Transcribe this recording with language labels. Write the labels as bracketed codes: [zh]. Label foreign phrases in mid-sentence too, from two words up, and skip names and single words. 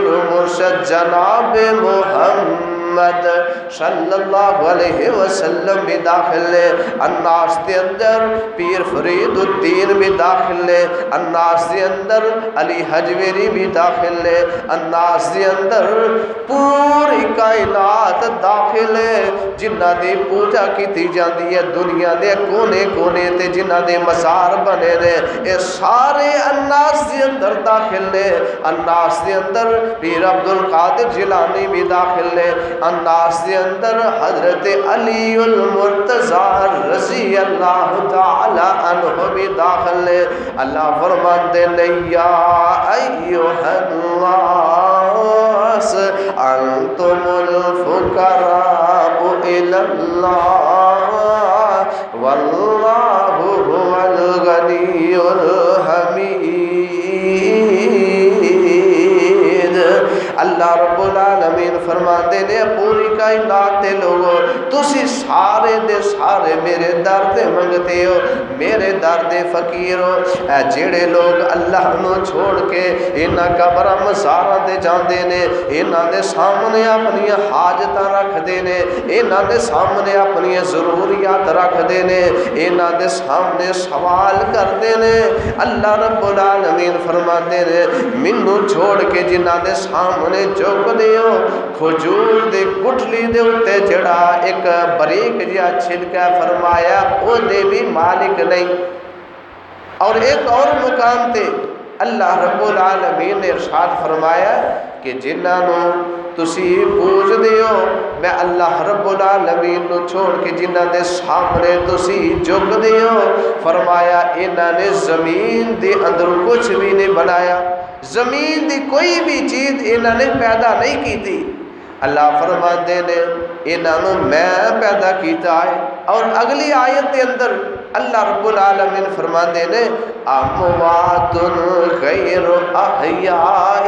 [pa] و مرشد جناب محمد [ar] صلی اللہ علیہ وسلم [pa] بھی داخل نے، الناس دے اندر پیر فرید الدین بھی داخل نے، الناس دے اندر علی حجویری بھی داخل نے، الناس دے اندر پوری کائنات داخل ہے جنہ دی پوجا کیتی جاندی ہے دنیا دے کونے کونے تے، جنہ دے مزار بنے نے، اے سارے الناس دے اندر داخل نے. الناس دے اندر پیر عبد القادر جیلانی بھی داخل نے، الناس دے اندر حضرت علی المرتضی [ar] رضی اللہ تعالی عنہ [pa] بھی داخل نے. اللہ فرماندے نے [ar] یا ایھا الناس انتم الفقراء الی اللہ واللہ هو الغنی الحمید. [pa] اللہ رب العالمین فرماتے نے پوری کائنات دے لوگو تسی سارے دے سارے میرے در دے منگتے ہو، میرے در دے فقیر ہو. اے جڑے لوگ اللہ نو چھوڑ کے انہاں قبراں مزاراں تے جاندے نے، انہاں دے سامنے اپنی حاجتاں رکھ دے نے، انہاں دے سامنے اپنی ضروریات رکھ دے نے، انہاں دے سامنے سوال کردے نے، اللہ رب العالمین فرماتے نے مینوں چھوڑ کے جنہاں دے سامنے جھک دیو کھجور دے گٹھلی دے اتے جڑا ایک بریک جہا چھلکا فرمایا او دے بھی مالک نہیں. اور ایک اور مقام تے اللہ رب العالمین نے ارشاد فرمایا کہ جنہاں تسی پوج دیو میں اللہ رب العالمین نو چھوڑ کے جنہاں دے سامنے تسی جھک دیو فرمایا انہاں نے زمین دے اندر کچھ بھی نہیں بنایا، زمین دی کوئی بھی چیز انہاں نے پیدا نہیں کی تھی. اللہ فرماتے نے انہاں میں پیدا کیتا ہے. اور اگلی آیت کے اندر اللہ رب العالمین فرماتے نے [ar] اموات غیر احیاء.